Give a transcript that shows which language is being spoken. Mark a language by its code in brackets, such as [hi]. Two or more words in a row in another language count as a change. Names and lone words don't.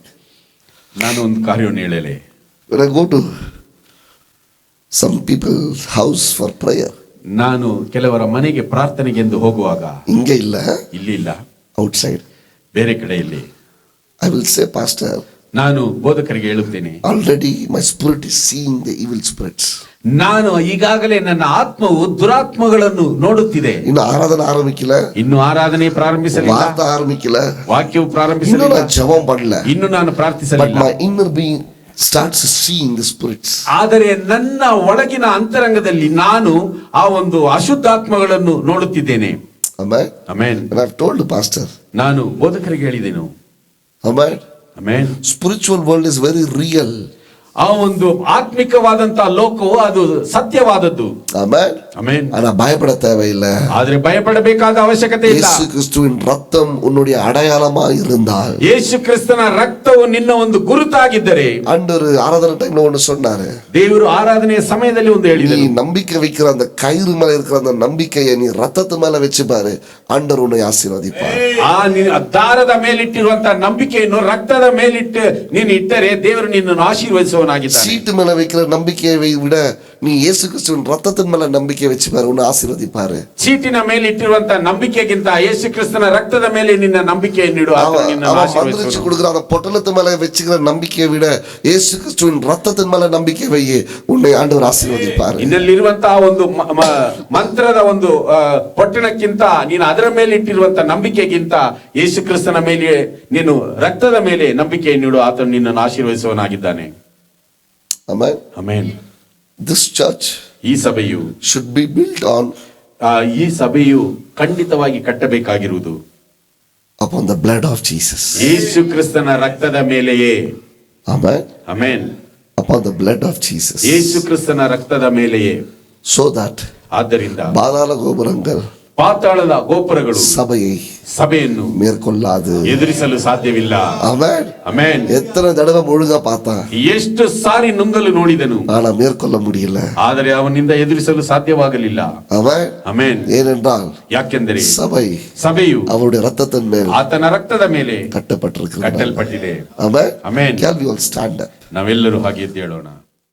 [kn] ನಾನು ಒಂದು ಕಾರ್ಯವನ್ನು ಹೇಳಲೆ. [en] When I go to some people's house for prayer, [kn] ನಾನು ಕೆಲವರ ಮನೆಗೆ ಪ್ರಾರ್ಥನೆಗೆಂದು ಹೋಗುವಾಗ, [ta] இங்கே இல்லை, [kn] ಇಲ್ಲಿ ಇಲ್ಲ, [en] outside, [kn] ಬೇರೆ ಕಡೆಯಲ್ಲಿ, [en] I will say, Pastor, [kn] ನಾನು ಬೋಧಕರಿಗೆ ಹೇಳುತ್ತೇನೆ, [en] already my spirit is seeing the evil spirits. [kn] ನಾನು ಈಗಾಗಲೇ ನನ್ನ ಆತ್ಮವು ದುರಾತ್ಮಗಳನ್ನು ನೋಡುತ್ತಿದೆ. [ta] இன்னும் ஆராதனை ஆரம்பிக்கல, [kn] ಇನ್ನು ಆರಾಧನೆ ಪ್ರಾರಂಭಿಸಲಿಲ್ಲ, [ta] வார்த்தை ஆரம்பிக்கல, [kn] ವಾಕ್ಯವು ಇನ್ನು ಪ್ರಾರಂಭಿಸಲಿಲ್ಲ, ನಾನು ಜಪಂ ಮಾಡಲಿಲ್ಲ, ಇನ್ನು ನಾನು but ಪ್ರಾರ್ಥಿಸಲಿಲ್ಲ. [en] my inner being starts seeing the spirits. [kn] ಆದರೆ ನನ್ನ ಒಳಗಿನ ಅಂತರಂಗದಲ್ಲಿ ನಾನು ಆ ಒಂದು ಅಶುದ್ಧಾತ್ಮಗಳನ್ನು ನೋಡುತ್ತಿದ್ದೇನೆ. [en] Amen. [kn] ಆಮೆನ್. [en] And I've told the pastor, [kn] ನಾನು ಬೋಧಕರಿಗೆ ಹೇಳಿದೆನು. [en] Amen. [kn] ಆಮೆನ್. [en] Spiritual world is very real. [kn] ಆ ಒಂದು ಆತ್ಮಿಕವಾದಂತಹ ಲೋಕವು ಅದು ಸತ್ಯವಾದದ್ದು. [en] Amen. [kn] ಆಮೆನ್. [ta] ஆனா பயப்பட தேவையில்ல. [kn] ಆದ್ರೆ ಭಯಪಡಬೇಕಾದ ಅವಶ್ಯಕತೆ ಇಲ್ಲ. [ta] இயேசு கிறிஸ்துவின் ரத்தம் உன்னுடைய அடையாளமா இருந்தால், [kn] ಯೇಸು ಕ್ರಿಸ್ತನ ರಕ್ತವು ನಿನ್ನ ಒಂದು ಗುರುತಾಗಿದ್ದರೆ, [ta] ஆண்டவர் ஆராதனை டைம்ல ஒன்னு சொன்னாரு, [kn] ದೇವರು ಆರಾಧನೆಯ ಸಮಯದಲ್ಲಿ ಒಂದು [ta] நீ [kn] ಹೇಳಿದರು, [ta] நம்பிக்கை வைக்கிற அந்த கயிறு மேல இருக்கிற அந்த நம்பிக்கையை நீ ரத்தத்து மேல வச்சு பாரு, ஆண்டவர் உன்னை ஆசீர்வதிப்பார். [kn] ಆ ದಾರದ ಮೇಲಿಟ್ಟಿರುವಂತಹ ನಂಬಿಕೆಯನ್ನು ರಕ್ತದ ಮೇಲಿಟ್ಟು ನೀನು ಇಟ್ಟರೆ ದೇವರು ನಿನ್ನನ್ನು ಆಶೀರ್ವದಿಸುವನಾಗಿದ್ದಾನೆ. [ta] சீட்டு மேல வைக்கிற நம்பிக்கையை விட நீ இயேசு கிறிஸ்துவின் ரத்தத்தின் மேல நம்பிக்கை வச்சு பாரு, உன்னை ஆசீர்வதிப்பாரு. [kn] ಚೀಟಿನ ಮೇಲೆ ಇಟ್ಟಿರುವಂತಹ ನಂಬಿಕೆಗಿಂತ ಯೇಸು ಕ್ರಿಸ್ತನ ರಕ್ತದ ಮೇಲೆ ನಿನ್ನ ನಂಬಿಕೆಯನ್ನು ಇಡು, ಆತನು ನಿನ್ನನ್ನು [ta] அவன் மந்திரிச்சு [kn] ಆಶೀರ್ವದಿಸುವನು. [ta] கொடுக்குற அந்த பொட்டலத்து மேல வச்சுக்கிற நம்பிக்கையை விட இயேசு கிறிஸ்துவின் ரத்தத்தின் மேல நம்பிக்கை வை, உன்னை ஆண்டவர் ஆசீர்வதிப்பாரு. [kn] ಇನ್ನಲ್ಲಿರುವಂತಹ ಒಂದು ಮಂತ್ರದ ಒಂದು ಪೊಟ್ಟಣಕ್ಕಿಂತ ನೀನು ಅದರ ಮೇಲೆ ಇಟ್ಟಿರುವಂತಹ ನಂಬಿಕೆಗಿಂತ ಯೇಸು ಕ್ರಿಸ್ತನ ಮೇಲೆ ನೀನು ರಕ್ತದ ಮೇಲೆ ನಂಬಿಕೆಯನ್ನು ಇಡು, ಆತನು ನಿನ್ನನ್ನು ಆಶೀರ್ವದಿಸುವನಾಗಿದ್ದಾನೆ. [en] Amen. [kn] ಆಮೆನ್. [en] This church [kn] ಈ ಸಭೆಯು [en] should be built on [kn] ಈ ಸಭೆಯು ಖಂಡಿತವಾಗಿ ಕಟ್ಟಬೇಕಾಗಿರುವುದು [en] upon the blood of Jesus. [kn] ಯೇಸು ಕ್ರಿಸ್ತನ ರಕ್ತದ ಮೇಲೆಯೇ. [en] Amen. [kn] ಆಮೆನ್. [en] Upon the blood of Jesus. [kn] ಯೇಸು ಕ್ರಿಸ್ತನ ರಕ್ತದ ಮೇಲೆಯೇ. [en] So that [kn] ಆದ್ದರಿಂದ [ta] பாதாள கோபுரங்கள் [kn] ಪಾತಾಳದ ಗೋಪುರಗಳು [ta] சபையை [kn] ಸಭೆಯನ್ನು [ta] மேற்கொள்ளாது. [kn] ಎದುರಿಸಲು ಸಾಧ್ಯವಿಲ್ಲ. [en] Amen. [kn] ಆಮೆನ್. [ta] எத்தனை தடவை முழுக பார்த்தான், [kn] ಎಷ್ಟು ಸಾರಿ ನುಂಗಲು ನೋಡಿದನು, [ta] ஆனா மேற்கொள்ள முடியல. [kn] ಆದರೆ ಅವನಿಂದ ಎದುರಿಸಲು ಸಾಧ್ಯವಾಗಲಿಲ್ಲ. [en] Amen. [kn] ಆಮೆನ್. [ta] ஏனென்றால் [kn] ಯಾಕೆಂದರೆ [ta] சபை [kn] ಸಭೆಯು [ta] அவருடைய ரத்தத்தின் மேல் [kn] ಆತನ ರಕ್ತದ ಮೇಲೆ [ta] கட்டப்பட்டிருக்கிறது. [kn] ಕಟ್ಟಲ್ಪಟ್ಟಿದೆ. [en] Amen. [kn] ಆಮೆನ್. [en] Can we all stand up? [kn] ನಾವೆಲ್ಲರೂ ಹಾಗೆ ಎದ್ದು ಹೇಳೋಣ.